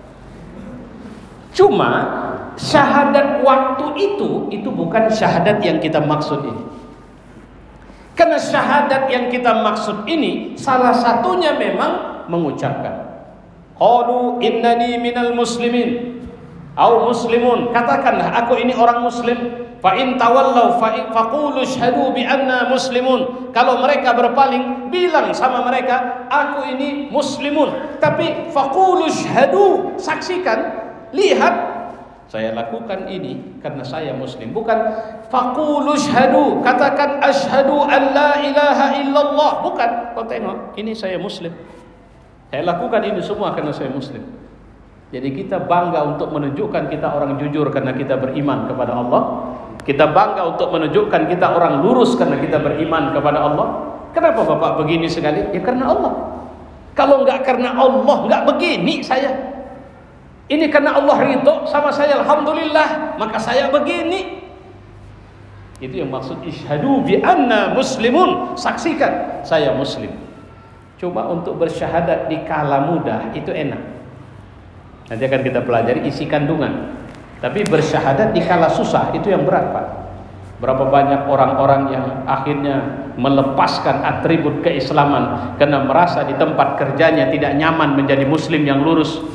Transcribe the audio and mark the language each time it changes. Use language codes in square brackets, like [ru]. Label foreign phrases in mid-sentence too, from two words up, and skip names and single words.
[id] Cuma syahadat waktu itu bukan syahadat yang kita maksud ini. Karena syahadat yang kita maksud ini salah satunya memang mengucapkan [ar] قالوا إنني من المسلمين أو مسلمون, [id] katakanlah aku ini orang muslim. [ar] فإن تولوا فقولوا اشهدوا بأنا مسلمون, [id] kalau mereka berpaling bilang sama mereka aku ini muslimun. Tapi [ar] فقولوا اشهدوا, [id] saksikan, lihat saya lakukan ini karena saya muslim. Bukan [ar] فقولوا اشهدوا, [id] katakan [ar] أشهد أن لا إله إلا الله. [id] Bukan, kau tengok ini saya muslim, saya lakukan ini semua karena saya muslim. Jadi kita bangga untuk menunjukkan kita orang jujur karena kita beriman kepada Allah. Kita bangga untuk menunjukkan kita orang lurus karena kita beriman kepada Allah. Kenapa Bapak begini sekali? Ya karena Allah. Kalau enggak karena Allah, enggak begini saya. Ini karena Allah ridho sama saya, alhamdulillah, maka saya begini. Itu yang maksud [ar] اشهدوا بأنا مسلمون, [id] saksikan saya muslim. Coba untuk bersyahadat di kala muda itu enak. Nanti akan kita pelajari isi kandungan. Tapi bersyahadat di kala susah itu yang berat Pak. Berapa banyak orang-orang yang akhirnya melepaskan atribut keislaman karena merasa di tempat kerjanya tidak nyaman menjadi muslim yang lurus.